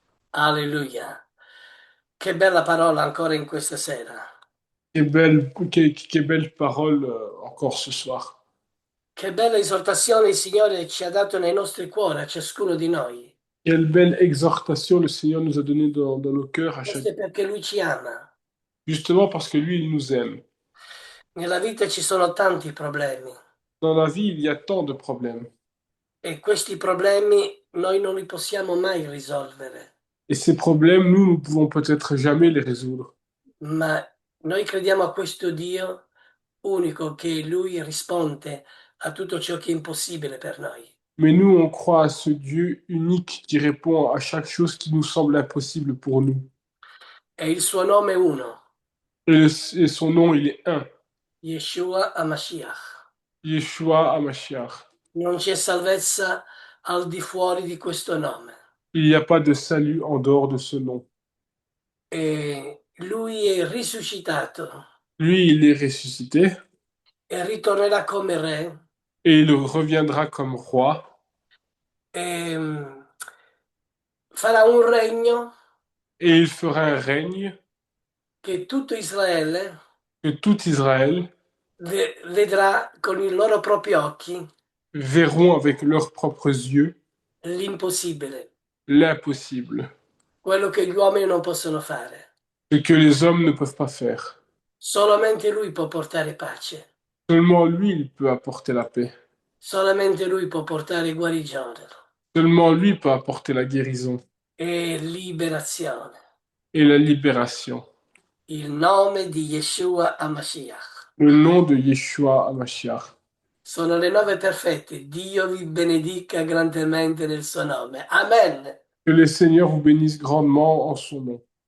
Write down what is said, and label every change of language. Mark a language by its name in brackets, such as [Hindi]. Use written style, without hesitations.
[Italian] Alleluia. Che bella parola ancora in questa sera. [French] Quelle belle parole encore ce soir. [Italian] Che bella esortazione il Signore ci ha dato nei nostri cuori, a ciascuno di noi. [French] Quelle belle exhortation le Seigneur nous a donné dans nos cœurs à chaque. [Italian] Questo è perché Lui ci ama. [French] Justement parce que lui, il nous aime. [Italian] Nella vita ci sono tanti problemi [French] Dans la vie, il y a tant de problèmes. [Italian] e questi problemi noi non li possiamo mai risolvere, [French] Et ces problèmes, nous ne pouvons peut-être jamais les résoudre. [Italian] ma noi crediamo a questo Dio unico che Lui risponde a tutto ciò che è impossibile per noi. [French] Mais nous, on croit à ce Dieu unique qui répond à chaque chose qui nous semble impossible pour nous. [Italian] E il suo nome è uno, [French] Et son nom, il est un. [Hebrew] Yeshua HaMashiach. Yeshua HaMashiach. [Italian] Non c'è salvezza al di fuori di questo nome. [French] Il n'y a pas de salut en dehors de ce nom. [Italian] E lui è risuscitato [French] Lui, il est ressuscité [Italian] e ritornerà come re [French] et il reviendra comme roi [Italian] e farà un regno [French] et il fera un règne [Italian] che tutto Israele [French] que tout Israël [Italian] vedrà con i loro propri occhi [French] verront avec leurs propres yeux [Italian] l'impossibile, [French] l'impossible, [Italian] quello che gli uomini non possono fare. [French] ce que les hommes ne peuvent pas faire. [Italian] Solamente lui può portare pace, [French] Seulement lui, il peut apporter la paix. [Italian] solamente lui può portare guarigione [French] Seulement lui peut apporter la guérison [Italian] e liberazione. [French] et la libération. [Italian] Il nome di Yeshua HaMashiach. [French] Le nom de Yeshua HaMashiach. [Italian] Sono le 9 perfette. Dio vi benedica grandemente nel suo nome. Amen. [French] Que le Seigneur vous bénisse grandement en son nom.